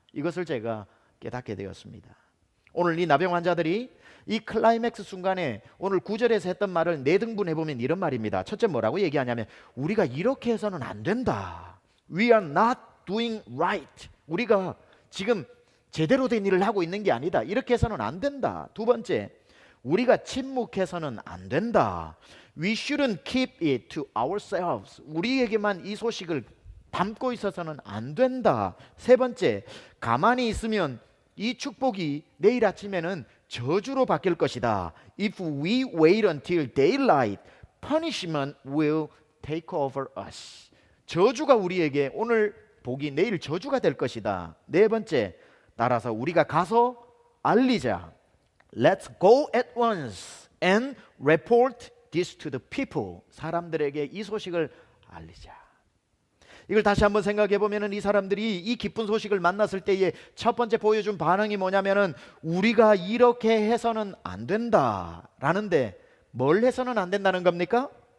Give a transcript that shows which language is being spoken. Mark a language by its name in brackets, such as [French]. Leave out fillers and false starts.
[Korean] 이것을 제가 깨닫게 되었습니다. 오늘 이 나병 환자들이 이 클라이맥스 순간에 오늘 9절에서 했던 말을 내등분해 보면 이런 말입니다. 첫째 뭐라고 얘기하냐면 우리가 이렇게 해서는 안 된다. [English] We are not doing right. [Korean] 우리가 지금 제대로 된 일을 하고 있는 게 아니다. 이렇게 해서는 안 된다. 두 번째, 우리가 침묵해서는 안 된다. [English] We shouldn't keep it to ourselves. [Korean] 우리에게만 이 소식을 담고 있어서는 안 된다. 세 번째, 가만히 있으면 이 축복이 내일 아침에는 저주로 바뀔 것이다. [English] If we wait until daylight, punishment will take over us. [Korean] 저주가 우리에게 오늘 복이 내일 저주가 될 것이다. 네 번째, 따라서 우리가 가서 알리자. [English] Let's go at once and report this to the people. [Korean] 사람들에게 이 소식을 알리자. 이걸 다시 한번 생각해 보면은 이 사람들이 이 기쁜 소식을 만났을 때에 첫 번째 보여준 반응이 뭐냐면은 우리가 이렇게 해서는 안 된다라는데, 뭘 해서는 안 된다는 겁니까?